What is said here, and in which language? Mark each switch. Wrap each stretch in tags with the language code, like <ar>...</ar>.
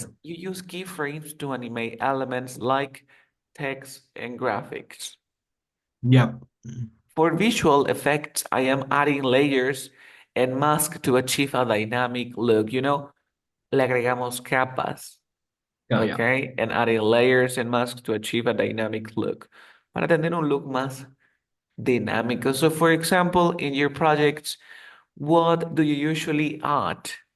<en>says you use keyframes to animate elements like text and graphics. Yeah. For visual effects, I am adding layers and mask to achieve a dynamic look.</en> <es>Le agregamos capas,</es> <en>Yeah, yeah. okay? And adding layers and masks to achieve a dynamic look.</en> <es>Para tener un look más dinámico.</es> <en>So, for example, in your projects, what do you usually add?</en>